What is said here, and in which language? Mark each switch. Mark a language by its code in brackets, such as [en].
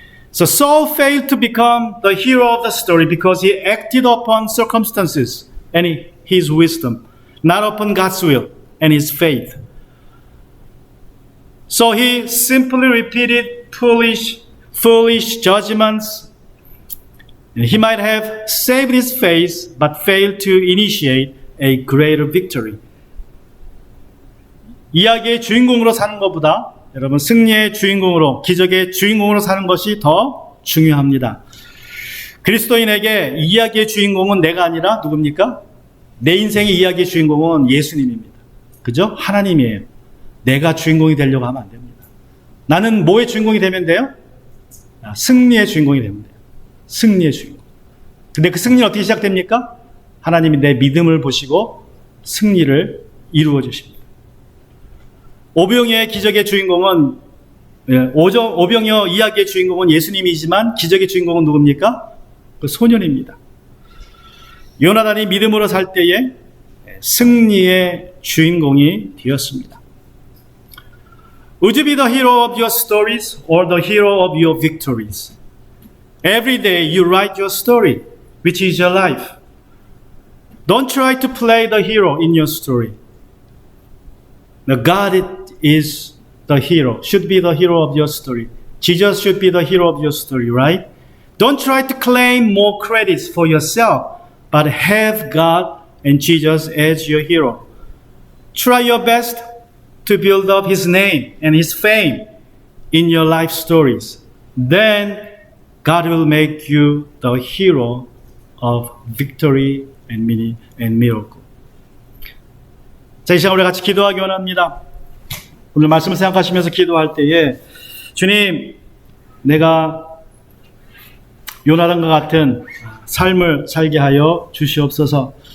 [en] So Saul failed to become the hero of the story because he acted upon circumstances and his wisdom, not upon God's will and his faith. So he simply repeated foolish judgments. He might have saved his face, but failed to initiate a greater victory. [ko] 이야기의 주인공으로 사는 것보다 여러분 승리의 주인공으로, 기적의 주인공으로 사는 것이 더 중요합니다. 그리스도인에게 이야기의 주인공은 내가 아니라 누굽니까? 내 인생의 이야기의 주인공은 예수님입니다. 그죠? 하나님이에요. 내가 주인공이 되려고 하면 안 됩니다. 나는 뭐의 주인공이 되면 돼요? 승리의 주인공이 되면 돼요. 승리의 주인공. 근데 그 승리는 어떻게 시작됩니까? 하나님이 내 믿음을 보시고 승리를 이루어 주십니다. 오병이어의 기적의 주인공은 오병이어 이야기의 주인공은 예수님이지만 기적의 주인공은 누굽니까? 그 소년입니다. 요나단이 믿음으로 살 때에 승리의 주인공이 되었습니다. [en] Would you be the hero of your stories or the hero of your victories? Every day you write your story, which is your life. Don't try to play the hero in your story. The God is the hero, should be the hero of your story. Jesus should be the hero of your story, right? Don't try to claim more credits for yourself, but have God and Jesus as your hero. Try your best to build up His name and His fame in your life stories. Then God will make you the hero of victory and miracle. [ko] 자, 이 시간 우리 같이 기도하기 원합니다. 오늘 말씀을 생각하시면서 기도할 때에 주님, 내가 요나단과 같은 삶을 살게 하여 주시옵소서.